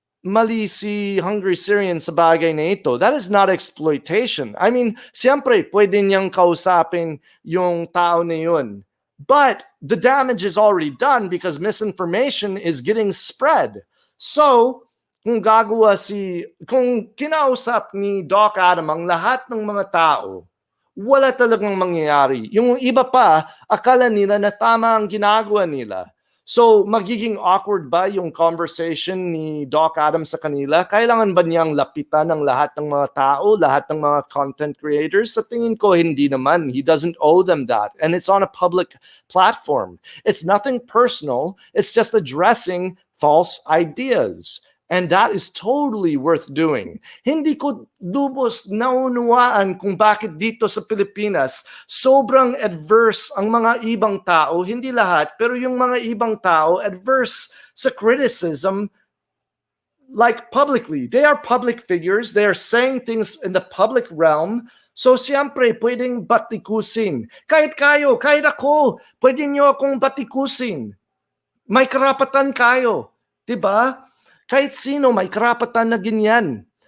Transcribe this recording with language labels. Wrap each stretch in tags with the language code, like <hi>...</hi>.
<tl>mali si Hungry Syrian sa bagay na ito.</tl> <en>That is not exploitation. I mean,</en> <tl>siyempre, pwede niyang kausapin yung tao na yun.</tl> <en>But the damage is already done because misinformation is getting spread.</en> <tl>So, kung kinausap ni Doc Adam ang lahat ng mga tao, wala talagang mangyayari. Yung iba pa, akala nila na tama ang ginagawa nila. So, magiging awkward ba yung conversation ni Doc Adams sa kanila? Kailangan ba niyang lapitan ng lahat ng mga tao, lahat ng mga content creators? Sa tingin ko, hindi naman.</tl> <en>He doesn't owe them that. And it's on a public platform. It's nothing personal. It's just addressing false ideas. And that is totally worth doing.</en> <tl>Hindi ko lubos naunawaan kung bakit dito sa Pilipinas sobrang adverse ang mga ibang tao, hindi lahat, pero yung mga ibang tao adverse sa criticism</tl> <en>like publicly. They are public figures. They are saying things in the public realm.</en> <tl>So siyempre, pwedeng batikusin. Kahit kayo, kahit ako, pwede nyo akong batikusin. May karapatan kayo. Diba? Kahit sino, may karapatan na ganyan.</tl>